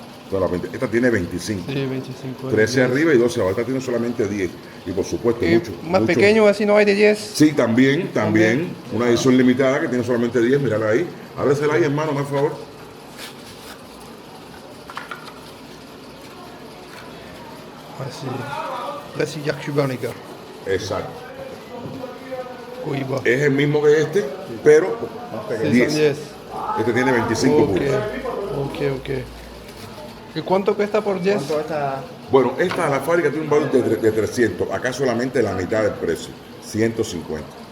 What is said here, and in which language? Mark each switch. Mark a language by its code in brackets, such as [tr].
[es] Solamente, esta tiene 25. Sí, 25. 13 arriba y 12 abajo. Esta tiene solamente 10. Y por supuesto, Y más pequeño, así no hay de 10. Sí, también. Una edición limitada que tiene solamente 10. Mírala ahí. Ábresela ahí, hermano, por favor. [fr] Ouais, c'est la cigare cubain, les gars. [es] Exacto. Cohiba. Es el mismo que este, pero Sí, 10. son 10. Este tiene 25 Ok, puros. ok. ¿Y cuánto cuesta por 10? ¿Cuánto está? Bueno, esta a la fábrica tiene un valor de 300. Acá solamente la mitad del precio. 150.